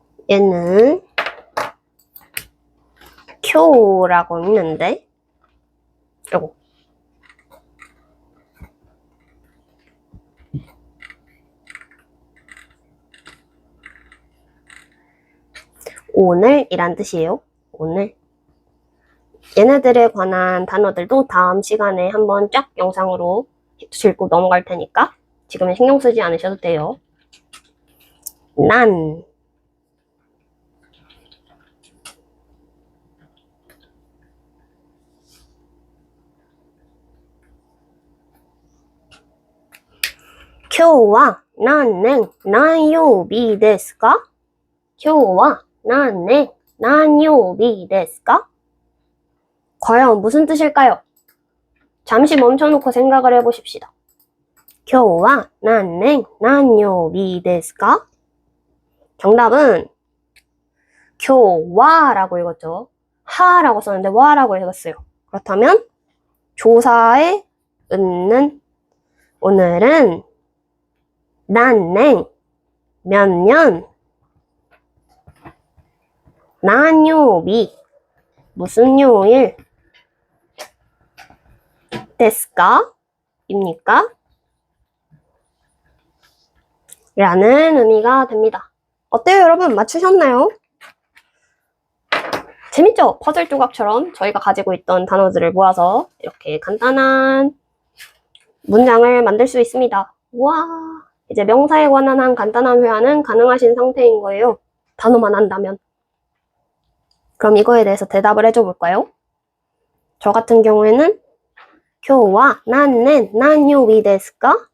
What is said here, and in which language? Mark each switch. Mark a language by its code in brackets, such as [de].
[ko] 얘는 쿄라고 있는데 요거 오늘이란 뜻이에요. 오늘. 얘네들에 관한 단어들도 다음 시간에 한번 쫙 영상으로 짚고 넘어갈 테니까 지금은 신경 쓰지 않으셔도 돼요. [ja] 난,今日は何年何曜日ですか? 今日は何年何曜日ですか? [ko] 과연 무슨 뜻일까요? 잠시 멈춰놓고 생각을 해보십시다. [ja] 今日は何年何曜日ですか? [ko] 정답은 今日は라고 읽었죠. 하라고 썼는데 와라고 읽었어요. 그렇다면 조사에 있는 오늘은 何年 몇 년 何曜日 무슨 요일 ですか? 입니까? 라는 의미가 됩니다. 어때요, 여러분? 맞추셨나요? 재밌죠? 퍼즐 조각처럼 저희가 가지고 있던 단어들을 모아서 이렇게 간단한 문장을 만들 수 있습니다. 와, 이제 명사에 관한 한 간단한 회화는 가능하신 상태인 거예요. 단어만 안다면. 그럼 이거에 대해서 대답을 해줘 볼까요? 저 같은 경우에는 [ja] 今日は何年何曜日ですか?